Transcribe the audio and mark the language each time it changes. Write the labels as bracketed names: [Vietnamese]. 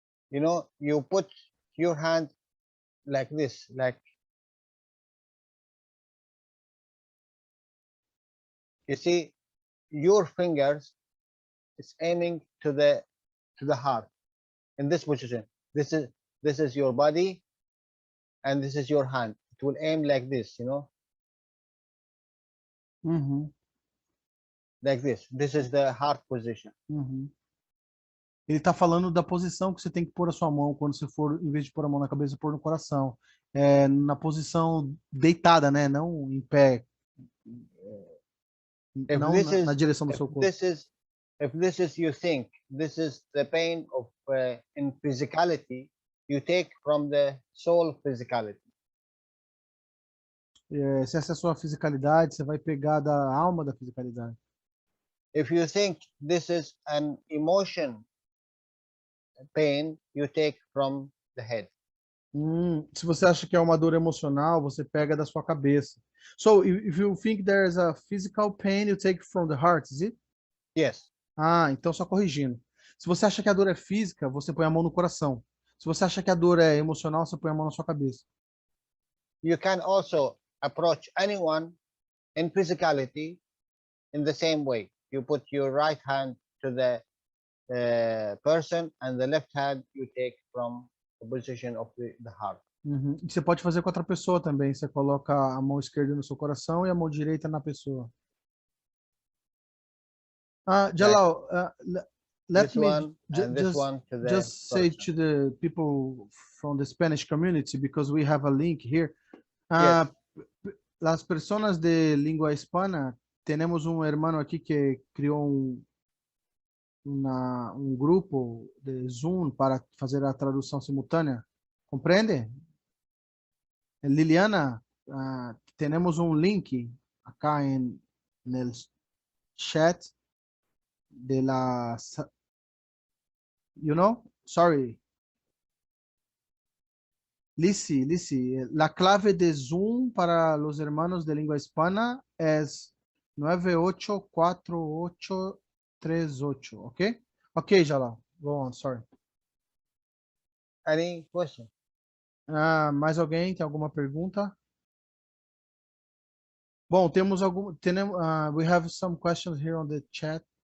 [English] You know, you put your hand like this, like you see, your fingers is aiming to the heart in this position. This is your body, and this is your hand. It will aim like this, you know. Mm-hmm. Like this. This is the heart position. Mm-hmm. [Portuguese] Ele está falando da posição que você tem que pôr a sua mão quando você for, em vez de pôr a mão na cabeça, pôr no coração. Na posição deitada, né? Não em pé. Não na direção do seu corpo. [English] If this is you think, this is the pain of in physicality, you take from the soul physicality. [Portuguese] Se essa é a sua fisicalidade, você vai pegar da alma da fisicalidade. [English] If you think this is an emotion pain, you take from the head. [Portuguese] Se você acha que é uma dor emocional, você pega da sua cabeça. [English] So, if you think there's a physical pain, you take from the heart, is it? Yes. [Portuguese] Então só corrigindo. Se você acha que a dor é física, você põe a mão no coração. Se você acha que a dor é emocional, você põe a mão na sua cabeça. [English] You can also approach anyone in physicality in the same way. You put your right hand to the person and the left hand you take from the position of the heart. Uhum. [Portuguese] E você pode fazer com outra pessoa também. Você coloca a mão esquerda no seu coração e a mão direita na pessoa. [English] Jalal, let me just say to the people from the Spanish community, because we have a link here. Yes. [Spanish] Las personas de língua hispana, tenemos un hermano aquí que creó un grupo de Zoom para [Portuguese] fazer a tradução simultânea. Compreende? [Spanish] Liliana, tenemos un link acá en el chat de la, sorry. Lisi, la clave de Zoom para los hermanos de lengua hispana es 984838, ¿ok? [English] Ok, Jalal, go on, sorry. Any question? [Portuguese] Mais alguém tem alguma pergunta? [English] Bom, we have some questions here on the chat.